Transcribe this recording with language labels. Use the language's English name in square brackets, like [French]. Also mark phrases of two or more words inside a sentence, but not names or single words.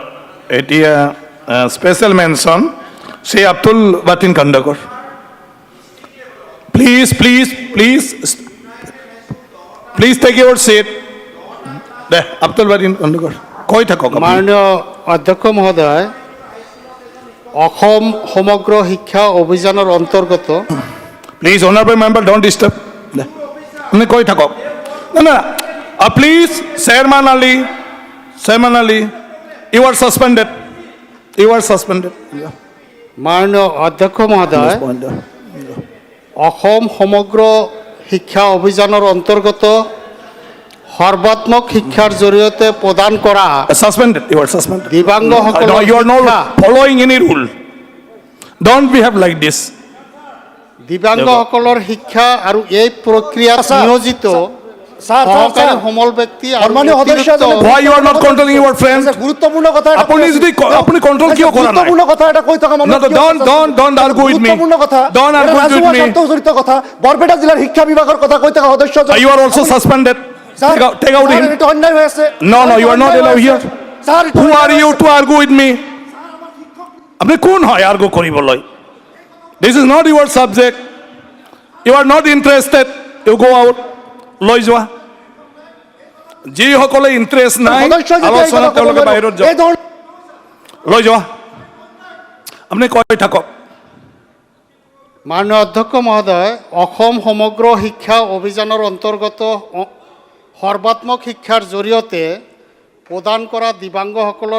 [English] এতিয়া special mention শ্ৰী আব্দুল বাতিন খণ্ডকৰ please take your seat there আব্দুল বাতিন খণ্ডকৰ [Assamese] কৈ থাকক মাননীয় অধ্যক্ষ মহোদয় অসম সমগ্ৰ শিক্ষা অভিযানৰ অন্তৰ্গত [English] please honourable member don't disturb [Assamese] আপনি কৈ থাকক না [English] please chairman Ali you are suspended [Assamese] মাননীয় অধ্যক্ষ মহোদয় অসম সমগ্ৰ শিক্ষা অভিযানৰ অন্তৰ্গত সৰ্বাত্মক শিক্ষাৰ জৰিয়তে প্ৰদান কৰা [English] suspended you are suspended [Assamese] দিব্যাংগসকলৰ [English] you are not following any rule don't behave like this [Assamese] দিব্যাংগসকলৰ শিক্ষা আৰু এই প্ৰক্ৰিয়াত নিয়োজিত সহকাৰী সমল ব্যক্তি আৰু [English] why you are not controlling your friends [Assamese] গুৰুত্বপূৰ্ণ কথা আপুনি যদি আপুনি কন্ট্ৰোল কিয় কৰা নাই গুৰুত্বপূৰ্ণ কথা এটা কৈ থকা মানুহ [English] don't argue with me [Assamese] গুৰুত্বপূৰ্ণ কথা [English] don't argue with me [Assamese] জড়িত কথা বৰপেটা জিলাৰ শিক্ষা বিভাগৰ কথা কৈ থকা সদস্য [English] you are also suspended take out him [Assamese] এটা অন্যায় হৈ আছে [English] no you are not allowed here who are you to argue with me [Assamese] আপনি কোন হয় আর্গু কৰিবলৈ [English] this is not your subject you are not interested you go out [Assamese] লৈ যোৱা যিসকলে ইণ্টাৰেষ্ট নাই আলোচনা তেওঁলোকে বাহিৰত যাওক লৈ যোৱা আপুনি কৈ থাকক মাননীয় অধ্যক্ষ মহোদয় অসম সমগ্ৰ শিক্ষা অভিযানৰ অন্তৰ্গত সৰ্বাত্মক শিক্ষাৰ জৰিয়তে প্ৰদান কৰা দিব্যাংগসকলৰ